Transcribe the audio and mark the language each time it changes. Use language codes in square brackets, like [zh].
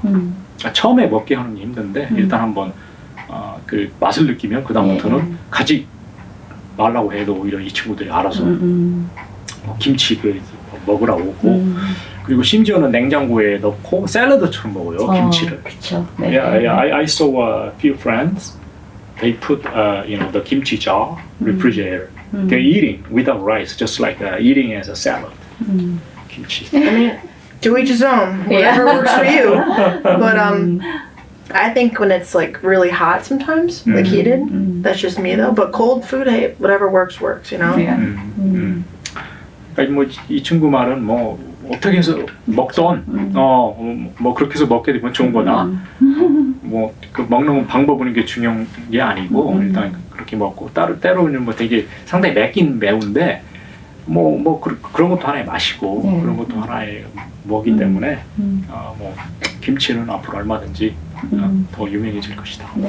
[ko] 그러니까 처음에 먹게 하는 게 힘든데 일단 한번 그 맛을 느끼면 그 다음부터는 가지 말라고 해도 오히려 이 친구들이 알아서 김치 먹으라 오고, 그리고 심지어는 냉장고에 넣고 샐러드처럼 먹어요 김치를. 그렇죠. [en] Yeah, I saw a few friends. They put you know the kimchi jar refrigerator. They're eating without rice, just like eating as a salad. Kimchi. I mean, to each his own. Whatever works for you. But I think when it's like really hot sometimes, like heated, that's just me though. But cold food, hey, whatever works, you know? Yeah. [ko] 그러니까 뭐 이 친구 말은 뭐 어떻게 해서 먹던 뭐 그렇게 해서 먹게 되면 좋은 거다. 뭐 그 먹는 방법은 게 중요한 게 아니고 일단 그렇게 먹고, 때로는 뭐 되게 상당히 맵긴 매운데 뭐 그런 것도 하나의 맛이고 그런 것도 하나의 뭐기 때문에 뭐 김치는 앞으로 얼마든지 더 유명해질 것이다.